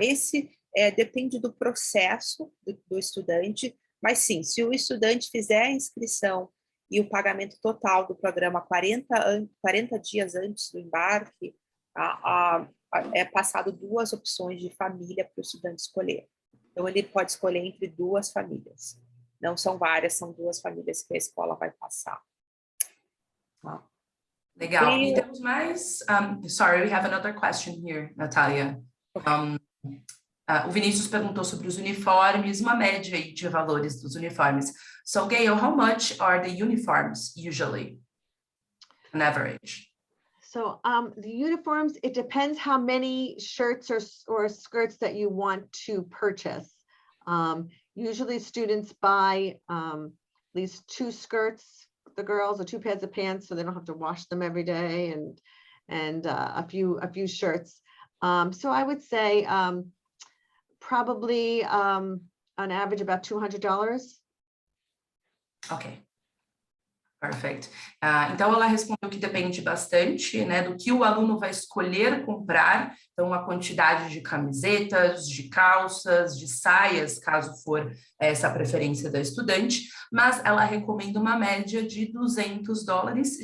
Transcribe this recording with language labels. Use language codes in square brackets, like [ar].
[pt] Esse depende do processo do estudante, mas sim, se o estudante fizer a inscrição e o pagamento total do programa 40 dias antes do embarque, é passado 2 opções de família para o estudante escolher. Então, ele pode escolher entre 2 famílias. Não são várias, são 2 famílias que a escola vai passar. Legal. E temos mais... [en] sorry, we have another question here, Natalia. [pt] O Vinícius perguntou sobre os uniformes, uma média aí de valores dos uniformes. [en] So, Gail, how much are the uniforms usually, on average? So the uniforms, it depends how many shirts or skirts that you want to purchase. Usually students buy at least 2 skirts, the girls, or 2 pairs of pants, so they don't have to wash them every day, and a few shirts. So I would say probably on average about $200. Ok. Perfect. [pt] Então, ela respondeu que depende bastante, né, do que o aluno vai escolher comprar, então a quantidade de camisetas, de calças, de saias, caso for essa a preferência da estudante, mas ela recomenda uma média de $200.